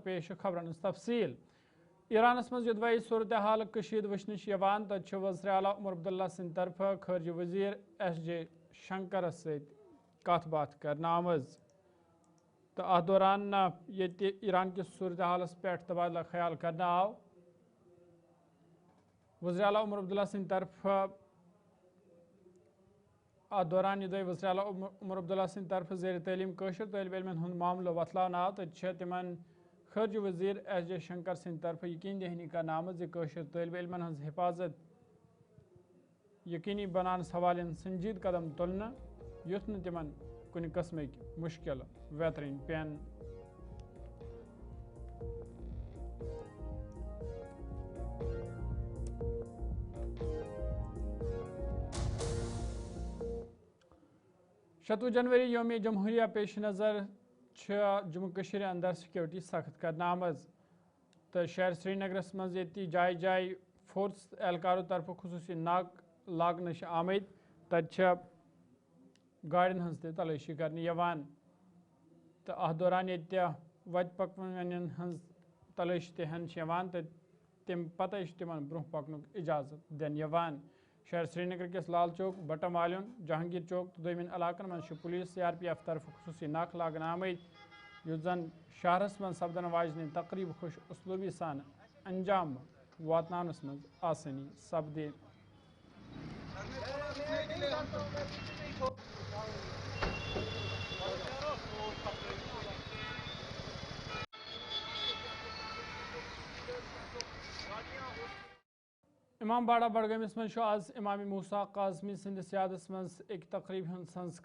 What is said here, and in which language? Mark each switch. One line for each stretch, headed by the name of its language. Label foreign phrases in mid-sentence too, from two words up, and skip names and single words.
Kashmiri: پیش خبرن تفصیل ایرانس مز یدوی صورتحال کشید وچنش یوان تت وزیر اعلیٰ عمر عبداللہ سند طرف خارجہ وزیر ایس جے شنکر ست کت بات کرنا آمز تو ات دوران یہ ایران کس صورتحالس پہ تبادلہ خیال کرنا آو وزیر اعلیٰ عمر عبداللہ سند طرف ات دوران یہ وزیر اعلیٰ عمر عبداللہ سند طرف زیر تعلیم قشر طالب علمن ہند معاملہ وتلان آو تو تمن خارجہ وزیر ایس جے شنکر سند طرف یقین دہانی کرنا آمد قشر طالب علمن ہز حفاظت یقینی بنانس حوالہ سنجید قدم تلنا یت نا تمن کن قسمک مشکل ویترین پین شتوہ جنوری یوم جمہوریہ پیش نظر جموں کشمیر اندر سیکورٹی سخت کرنا آمز تو شہر سری نگرس مز یہ جائے جائے فورس اہلکاروں طرف خصوصی ناک لاگن آمت تت گاڑین ہز تلاشی کرنے یوان تو ات دوران یہ وت پکوان ہز تلاشی تہن یوان تو تم پتہ تمن برہ پکنک اجازت دن یوان شہر سری نگر کس لال چوک بٹم والن جہانگیر چوک تو دومین علاقن مز پولیس سی آر پی ایف طرف خصوصی ناک لاگن آمت یس زن شہرس من سپدن واجن تقریب خوش اسلوبی سان انجام واتنانس مز آسانی سپدے امام باڑہ بڈگامس مز آز امام موسیٰ قاظمی سند سیادس مز ایک تقریب ہند سنز